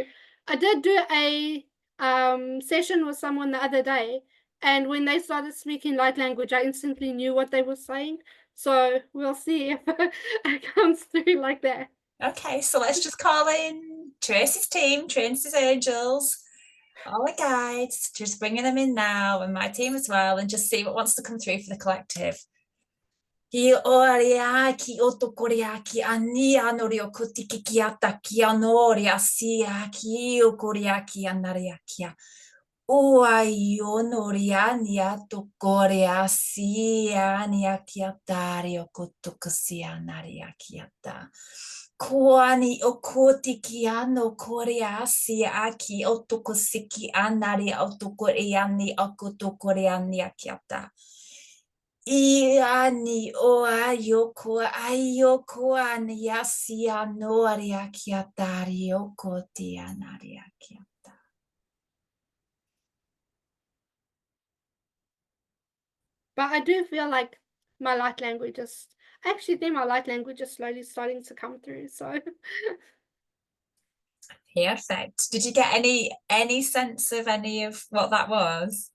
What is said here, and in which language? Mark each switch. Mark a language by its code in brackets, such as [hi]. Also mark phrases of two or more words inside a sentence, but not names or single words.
[en] I did do a session with someone the other day, and when they started speaking light language, I instantly knew what they were saying. So we'll see if it comes through like that. Okay, so let's just call in Tracy's team, Tracy's Angels, all the guides, just bringing them in now, and my team as well, and just see what wants to come through for the collective. Ki oria ki otokoria ki ani anorio kutiki ki ata ki anoria sia ki okoria ki anaria kia. Ua ionoria nia tokoria sia nia kia tario kutukusia naria kiata. Kuani o kotiki ano korea sia aki otokusiki anari otokoriani akutokoriani kiata. Iani o ayoko ayoko ani yasia noria kiatari okoti anaria kiata. But I do feel like my light language is I actually think my light language is slowly starting to come through. So Perfect. Did you get any sense of any of what that was?